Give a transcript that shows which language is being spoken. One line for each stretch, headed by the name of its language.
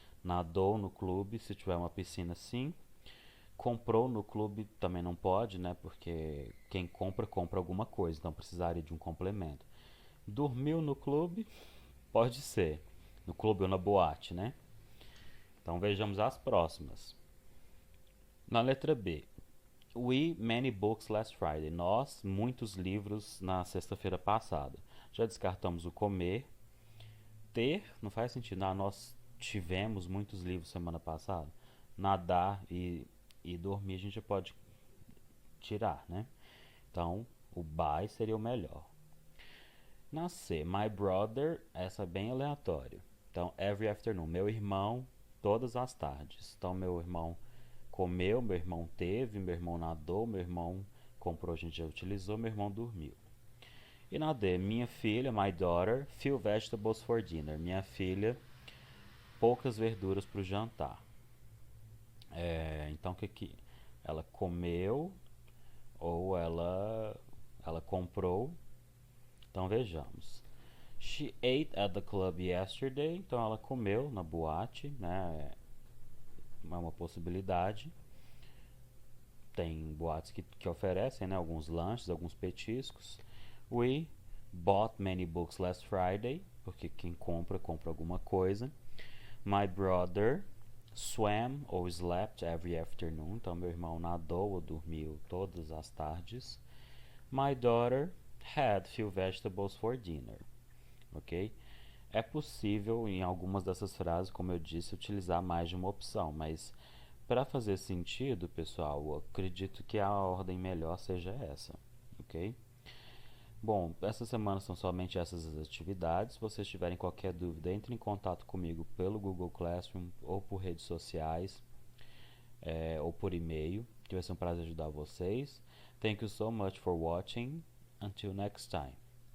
Portuguese: Nadou no clube, se tiver uma piscina, sim. Comprou no clube também não pode, né? Porque quem compra, compra alguma coisa, então precisaria de um complemento. Dormiu no clube, pode ser. No clube ou na boate, né? Então vejamos as próximas. Na letra B.
English: We many books last Friday.
Portuguese: Nós, muitos livros na sexta-feira passada. Já descartamos o comer. Ter, não faz sentido. Nós tivemos muitos livros semana passada. Nadar e dormir a gente já pode tirar, né? Então, o by seria o melhor. Na C,
English: my brother,
Portuguese: essa é bem aleatório. Então,
English: every afternoon,
Portuguese: meu irmão, todas as tardes. Então, meu irmão comeu, meu irmão teve, meu irmão nadou, meu irmão comprou, a gente já utilizou, meu irmão dormiu. E na D, minha filha,
English: my daughter, few vegetables for dinner.
Portuguese: Minha filha, poucas verduras para o jantar. Então, o que ela comeu ou ela comprou? Então, vejamos.
English: She ate at the club yesterday.
Portuguese: Então, ela comeu na boate, né? É uma possibilidade. Tem boates que oferecem, né, alguns lanches, alguns petiscos.
English: We bought many books last Friday,
Portuguese: porque quem compra, compra alguma coisa.
English: My brother swam ou slept every afternoon.
Portuguese: Então, meu irmão nadou ou dormiu todas as tardes.
English: My daughter had few vegetables for dinner. Ok?
Portuguese: É possível, em algumas dessas frases, como eu disse, utilizar mais de uma opção, mas para fazer sentido, pessoal, eu acredito que a ordem melhor seja essa, ok? Bom, essa semana são somente essas as atividades. Se vocês tiverem qualquer dúvida, entre em contato comigo pelo Google Classroom ou por redes sociais ou por e-mail, que vai ser um prazer ajudar vocês.
English: Thank you so much for watching. Until next time.